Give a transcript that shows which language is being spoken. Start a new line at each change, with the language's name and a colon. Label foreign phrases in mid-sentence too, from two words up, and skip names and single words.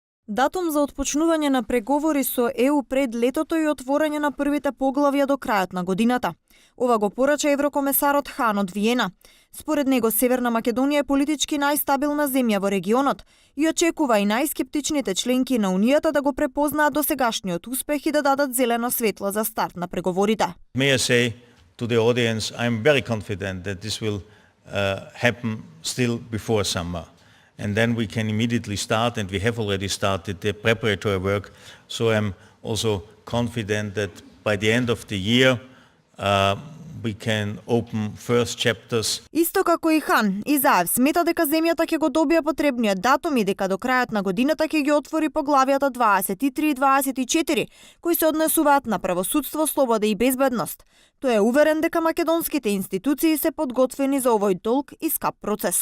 Macedonian: Датум за отпочнување на преговори со ЕУ пред летото и отворање на првите поглавја до крајот на годината. Ова го порача еврокомесарот Хан од Виена. Според него Северна Македонија е политички најстабилна земја во регионот и очекува и најскептичните членки на Унијата да го препознаат досегашниот успех и да дадат зелено светло за старт на преговорите.
English: May I say to the audience, I'm very confident that this will happen still before summer. And then we can immediately start, and we have already started the preparatory work. So I'm also confident that by the end of the year, we can open first chapters.
Macedonian: Исто како и Хан, Изаев смета дека земјата ќе го добие потребниот датум и дека до крајот на годината ќе ги отвори поглавјата 23 и 24, кои се однесуваат на правосудство, слобода и безбедност. Тој е уверен дека македонските институции се подготвени за овој долг и скап процес.